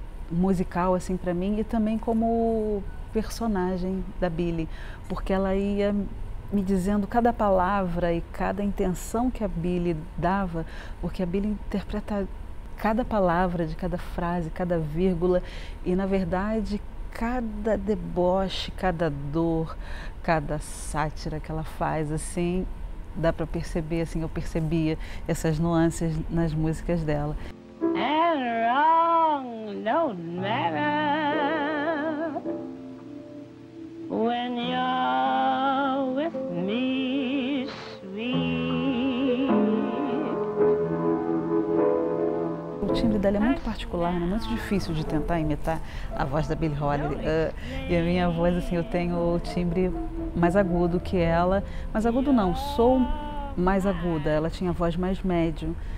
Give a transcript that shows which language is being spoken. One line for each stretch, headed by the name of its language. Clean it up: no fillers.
Portuguese: musical assim para mim, e também como personagem da Billie, porque ela ia me dizendo cada palavra e cada intenção que a Billie dava, porque a Billie interpreta cada palavra de cada frase, cada vírgula, e na verdade cada deboche, cada dor, cada sátira que ela faz, assim, dá para perceber, assim, eu percebia essas nuances nas músicas dela.
English: And wrong don't matter when you're with me, sweet.
Portuguese: O timbre dela é muito particular, né? Muito difícil de tentar imitar a voz da Billie Holiday. E a minha voz, assim, eu tenho o timbre mais agudo que ela. Mais agudo não, sou mais aguda. Ela tinha a voz mais médio.